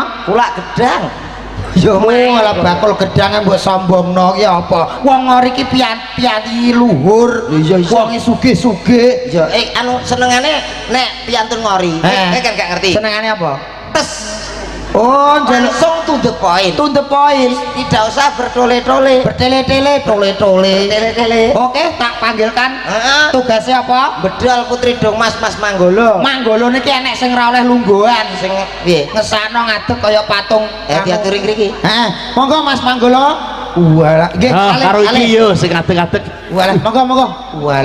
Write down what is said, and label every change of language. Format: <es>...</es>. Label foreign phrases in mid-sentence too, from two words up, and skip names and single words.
<jv>Kulak gedang. Yo malah bakul gedang mbok sombongno ki apa? Wong Ngori ki piyanti luhur. Iya, iya. Wonge sugih-sugih. Ya anu senengane nek piyantun ngori. Kan gak ngerti. Senengane apa? Tes. Oh, njaluk Langsung</jv> <en>to the point. to the point.</en> <id>Tidak usah bertole-tole. Bertele-tele, tole-tole. Tele-tele.</id> <jv>Oke, tak panggilkan. Heeh.</jv> <id>Tugasnya apa?</id> <jv>Bedal Putri Dong Mas Manggolo. Manggolo niki enek sing ora oleh lungguhan. Sing piye? Ngesano ngadeg kaya patung. Diaturi ngriki. Heeh, monggo Mas Manggolo. Walah, nggih, Karo iki yo sing adeg-adeg. Walah, monggo. Walah.</jv>